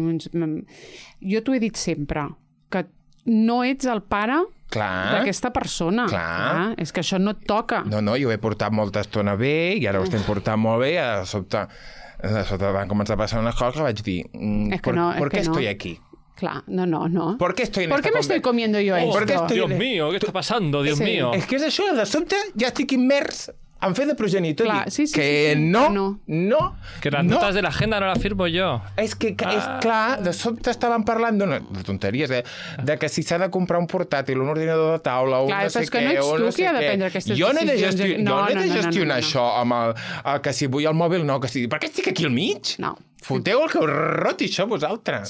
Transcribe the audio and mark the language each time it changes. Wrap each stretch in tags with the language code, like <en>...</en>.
<ca>Jo t'ho he dit sempre, que no ets el pare d'aquesta persona. Clar. És que això no et toca. No, jo ho he portat molta estona bé i ara ho estem portant molt bé i de sobte van començar a passar unes coses que vaig dir</ca> <es>¿por qué estoy aquí? Claro, no. ¿Por qué estoy en ¿Por qué me estoy comiendo yo esto? Dios mío, ¿qué está pasando? Dios mío.</es> <ca>És que és això, de sobte ja estic immers en fer de progenitor. Clar, sí, no.</ca> <es>Que las notas de la agenda no las firmo yo.</es> <ca>És que, és clar, de sobte estaven parlant de tonteries, de que si s'ha de comprar un portàtil, un ordinador de taula, un no sé què... Clar, que no ets tu qui ha de prendre aquestes decisions. Jo no he de gestionar això amb el que si vull el mòbil, no, que si... Per què estic aquí al mig? No. Foteu el que us roti això vosaltres.</ca>